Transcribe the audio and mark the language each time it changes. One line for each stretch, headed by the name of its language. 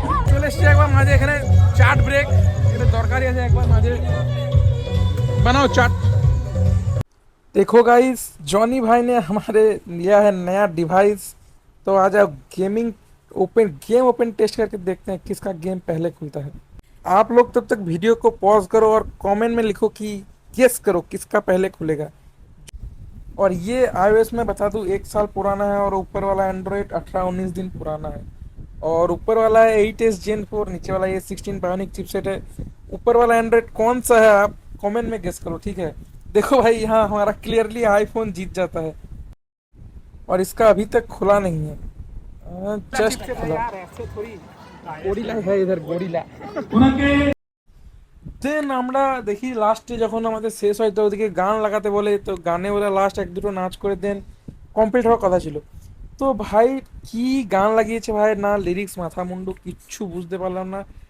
Bangla: চলে এসছি একবার মাঝে, এখানে চাট ব্রেক, এটা দরকারি আছে, একবার মাঝে বানাও चाट।
Hindi: देखो गाइस, जॉनी भाई ने हमारे लिया है नया डिवाइस, तो आ जाओ गेम ओपन टेस्ट करके देखते हैं किसका गेम पहले खुलता है। आप लोग तब तक वीडियो को पॉज करो और कमेंट में लिखो कि गेस करो किसका पहले खुलेगा। और ये iOS में बता दूं 1 साल पुराना है, और ऊपर वाला एंड्रॉयड 18-19 दिन पुराना है। और ऊपर वाला है 8s Gen 4, नीचे वाला ये 16 बायोनिक चिपसेट है। ऊपर वाला एंड्रॉयड कौन सा है आप कमेंट में गेस करो, ठीक है। देखो भाई यहाँ हमारा क्लियरली आईफोन जीत जाता है और इसका अभी तक खुला नहीं है, जस्ट खुला। গরিলা है इधर গরিলা।
Bangla: দেন আমরা দেখি লাস্টে যখন আমাদের শেষ হয় তো ওদিকে গান লাগাতে বলে, তো গানে ওরা লাস্ট এক দুটো নাচ করে দেন কমপ্লিট হওয়ার কথা ছিল। তো ভাই কি গান লাগিয়েছে ভাই, না লিরিক্স মাথা মুন্ডু কিচ্ছু বুঝতে পারলাম না।